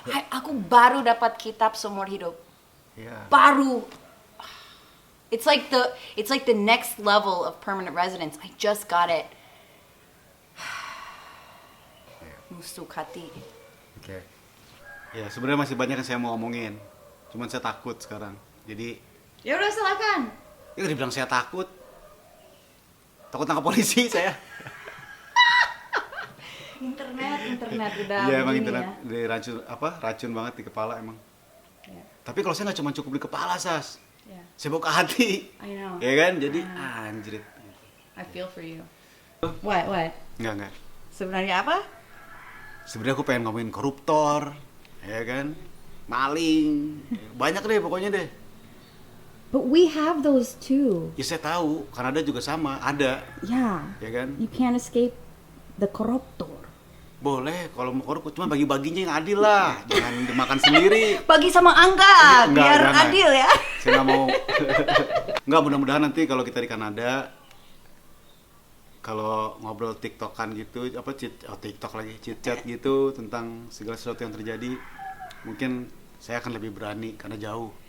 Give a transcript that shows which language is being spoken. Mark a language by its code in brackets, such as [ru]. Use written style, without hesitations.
[id] Aku baru dapat kitab seumur hidup. Iya. Baru. [en] It's like the next level of permanent residence. I just got it. [id] Musuk hati. Oke. Ya, sebenarnya masih banyak yang saya mau omongin. Cuman saya takut sekarang. Jadi, Ya udah silakan. ya dibilang saya takut. Takut tangkap polisi saya. Internet udah. Iya, emang begini internet ya. racun banget di kepala emang. Ya. Tapi kalau saya nggak cuma cukup di kepala, Sas. Ya. Saya bawa ke hati. [en] I know. [id] Ya kan? Jadi anjrit. [en] I feel for you. What? [id] Enggak. Sebenarnya apa? Sebenarnya aku pengen ngomongin koruptor, ya kan? Maling. Banyak deh pokoknya deh. [en] But we have those too. [id] Ya saya tahu, Kanada juga sama, ada, [en] Yeah. [id] ya kan? [en] You can't escape the corruptor. [id] Boleh kalau mau korup, cuma bagi-baginya yang adil lah. Jangan dimakan sendiri. Bagi sama Angga, Enggak, biar jangan. adil ya. Saya nggak mau. Nggak, mudah-mudahan nanti kalau kita di Kanada, kalau ngobrol tiktokan gitu, TikTok lagi, chit-chat gitu tentang segala sesuatu yang terjadi, mungkin saya akan lebih berani karena jauh.